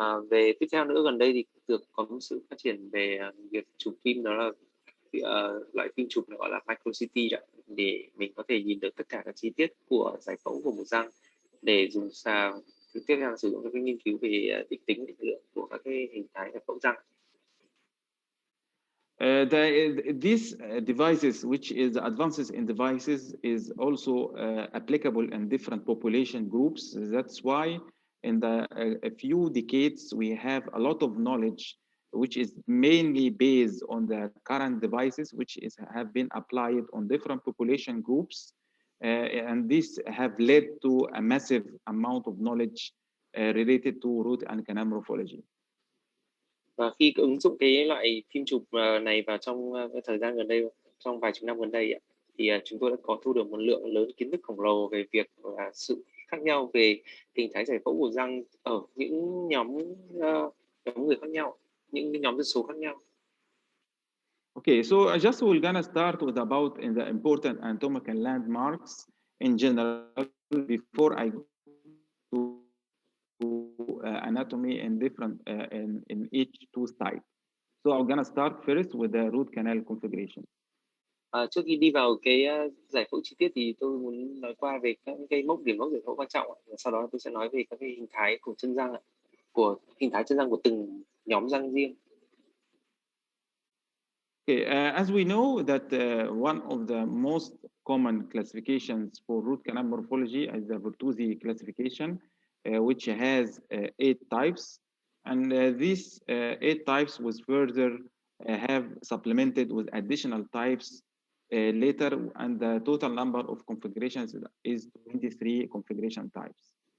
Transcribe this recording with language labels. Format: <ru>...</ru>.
<vi>Về tiếp theo nữa, gần đây thì có một sự phát triển về việc chụp phim, đó là loại phim chụp gọi là micro CT, để mình có thể nhìn được tất cả các chi tiết của giải phẫu của một răng, để dùng tiếp theo sử dụng các nghiên cứu về định tính định lượng của các cái hình thái giải phẫu răng.</vi> <en>These devices, which is advances in devices, is also applicable in different population groups. That's why in the a few decades, we have a lot of knowledge, which is mainly based on the current devices, which have been applied on different population groups. And this have led to a massive amount of knowledge related to root and canal morphology.</en> <vi>Và khi ứng dụng cái loại phim chụp này vào trong cái thời gian gần đây, trong vài chục năm gần đây thì chúng tôi đã có thu được một lượng lớn kiến thức khổng lồ về việc sự khác nhau về hình thái giải phẫu của răng ở những nhóm người khác nhau, những nhóm dân số khác nhau.</vi> <en>Okay, so just we're gonna start with about in the important anatomical landmarks in general before I go to anatomy in different in each two sites. So I'm gonna start first with the root canal configuration.</en> <vi>Trước khi đi vào cái giải phẫu chi tiết thì tôi muốn nói qua về các cái điểm mốc giải phẫu quan trọng. Sau đó tôi sẽ nói về các cái hình thái của chân răng, của hình thái chân răng của từng nhóm răng riêng.</vi> <en>Okay, as we know that one of the most common classifications for root canal morphology is the Bertuzzi classification, which has 8 types. And these 8 types was further have supplemented with additional types later, and the total number of configurations is 23 configuration types.</en>